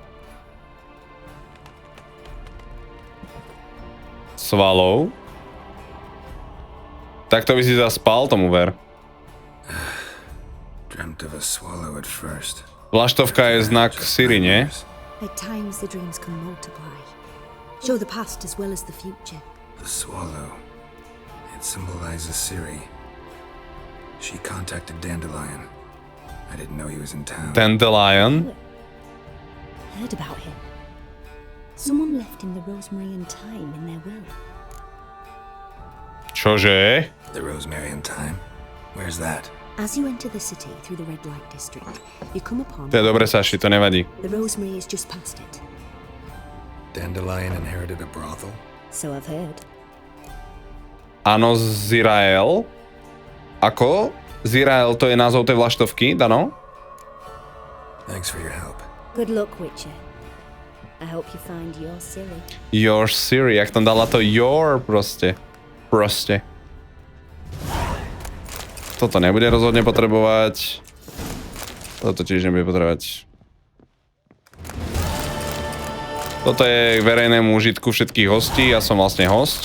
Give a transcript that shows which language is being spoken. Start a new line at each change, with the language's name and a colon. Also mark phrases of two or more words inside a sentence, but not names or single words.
Slovak: Svalov. Tak to by si zaspal, tomu ver. Vlaštovka je znak Siri, nie?
English: At times the dreams can multiply. Show the past as well as the future. The swallow. It symbolizes Siri. She contacted Dandelion. I didn't know he was in town. Dandelion. Heard about him. Someone left him the rosemary and thyme in their will.
Slovak: Čože?
English: The rosemary and thyme? Where's that? As you enter the city through the red light district, you come upon...
Slovak: To je dobre, Saši, to nevadí.
English: The rosemary is just past it. Dandelion inherited a brothel? So I've heard.
Slovak: Áno, Zirael. Ako? Zirael, to je názov tej vlaštovky, Dano?
English: Thanks for your help. Good luck, Witcher. I hope you find your Siri. Your Siri,
Slovak: jak tam dala
English: to your
Slovak: proste. Proste. Toto nebude rozhodne potrebovať. Toto tiež nebude potrebovať. Toto je k verejnému užitku všetkých hostí, ja som vlastne host.